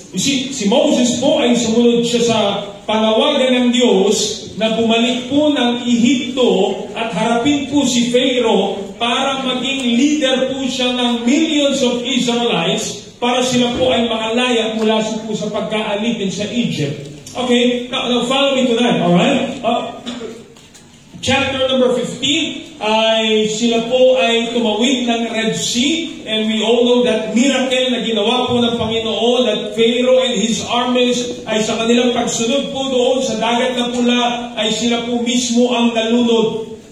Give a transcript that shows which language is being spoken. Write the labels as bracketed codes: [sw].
[tl] You see, si Moses po ay sumunod siya sa panawagan ng Diyos na bumalik po ng Ehipto at harapin po si Pharaoh para maging leader po siya ng [en] millions of Israelites [tl] para sila po ay makalaya mula po sa pagkaalitin sa Egypt. [en] Okay, now follow me to that, alright? [tl] Chapter number 15, ay sila po ay tumawid ng Red Sea, [en] and we all know that miracle [tl] na ginawa po ng Panginoon, [en] that Pharaoh and his armies [tl] ay sa kanilang pagsunod po doon sa dagat na pula, ay sila po mismo ang nalunod.